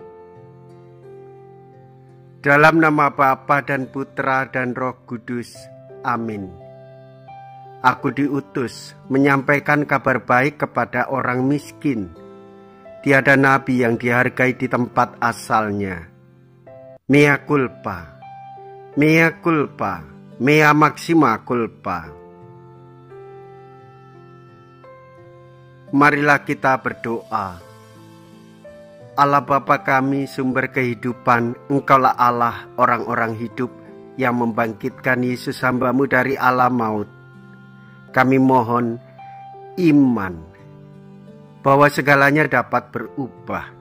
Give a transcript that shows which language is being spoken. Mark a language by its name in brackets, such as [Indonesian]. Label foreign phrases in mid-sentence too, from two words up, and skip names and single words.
[Indonesian] Dalam nama Bapa dan Putra dan Roh Kudus. Amin. Aku diutus menyampaikan kabar baik kepada orang miskin. Tiada nabi yang dihargai di tempat asalnya. [Latin] Mea culpa, mea culpa, mea maxima culpa. [Indonesian] Marilah kita berdoa. Allah Bapa kami, sumber kehidupan, Engkaulah Allah orang-orang hidup yang membangkitkan Yesus hamba-Mu dari alam maut. Kami mohon iman bahwa segalanya dapat berubah.